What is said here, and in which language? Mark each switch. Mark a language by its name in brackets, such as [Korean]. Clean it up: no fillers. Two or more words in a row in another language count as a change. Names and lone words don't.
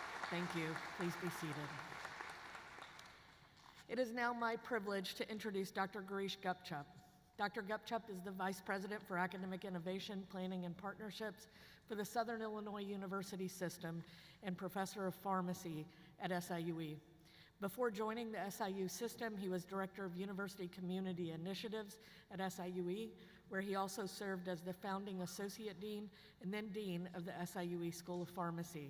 [English] Thank you. Please be seated. It is now my privilege to introduce Dr. Girish Gupchup. Dr. Gupchup is the Vice President for Academic Innovation, Planning, and Partnerships for the Southern Illinois University System and Professor of Pharmacy at SIUE. Before joining the SIU system, he was Director of University Community Initiatives at SIUE, where he also served as the founding Associate Dean and then Dean of the SIUE School of Pharmacy.